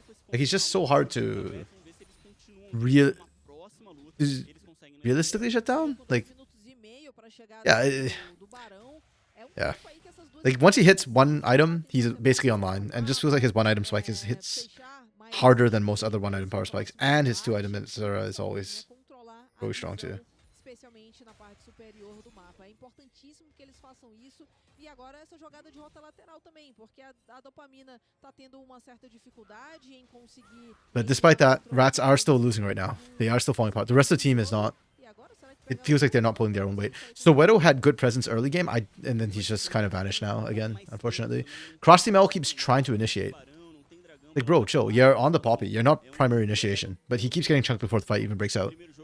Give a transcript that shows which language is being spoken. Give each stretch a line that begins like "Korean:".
English: Like he's just so hard to realistically shut down. Like yeah, yeah. Like once he hits one item, he's basically online, and just feels like his one item spike hits harder than most other one item power spikes, and his 2 item Zera is always really strong too.
Portuguese: Especialmente na parte superior do mapa. É importantíssimo que eles façam isso. E agora essa jogada de rota lateral também, porque a dopamina tá tendo uma certa dificuldade em conseguir.
English: But despite that, Rats are still losing right now. They are still falling apart. The rest of the team is not.
Portuguese: E agora será que
English: It feels like they're not pulling their own weight. Soweto had good presence early game, and then he's just kind of vanished now again, unfortunately. Crossteam keeps trying to initiate. Like, bro, chill. You're on the Poppy. You're not primary initiation. But he keeps getting chunked before the fight even breaks out.